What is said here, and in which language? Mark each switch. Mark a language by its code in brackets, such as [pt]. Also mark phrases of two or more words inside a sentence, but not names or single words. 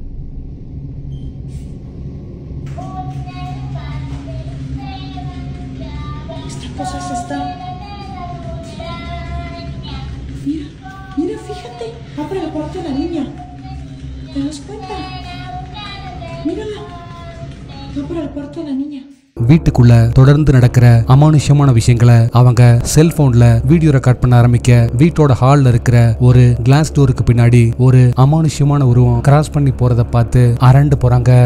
[es] Esta cosa se está... Mira, mira, fíjate. Abre la puerta de la niña. ¿Te das cuenta? Mírala, va por el cuarto de la niña. [ta] வீட்டுக்குள்ள தொடர்ந்து நடக்கிற அமானுஷ்யமான விஷயங்களை அவங்க செல்போன்ல [en] video record [ta] பண்ண ஆரம்பிக்க, வீட்டோட ஹால்ல இருக்கிற ஒரு [en] glass door [ta] பின்னாடி ஒரு அமானுஷ்யமான உருவம் கிராஸ் பண்ணி போறத பார்த்து அரண்டு போறாங்க.